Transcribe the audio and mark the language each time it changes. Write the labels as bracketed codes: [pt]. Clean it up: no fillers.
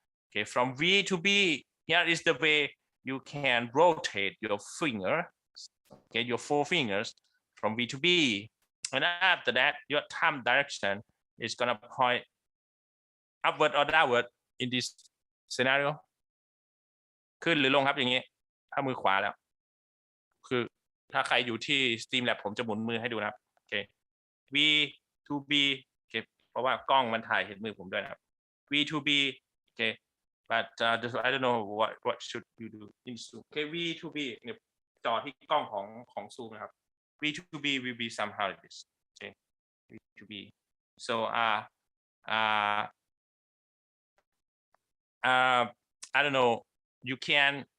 [en] Okay, from V to B, here is the way you can rotate your finger, okay, your four fingers from V to B. And after that, your time direction is gonna point upward or downward in this scenario. [th] ขึ้นหรือลงครับอย่างนี้ถ้ามือขวาแล้วคือถ้าใครอยู่ที่ Streamlab ผมจะหมุนมือให้ดูนะครับ เค V to B โอเคเพราะว่ากล้องมันถ่ายเห็นมือผมด้วยนะครับ V to B โอเค [en] but I don't know what should you do in Zoom โอเค V to B เนี่ยจอที่กล้องของ Zoom นะครับ V to B will be somehow like this โอเค V to B so I don't know you can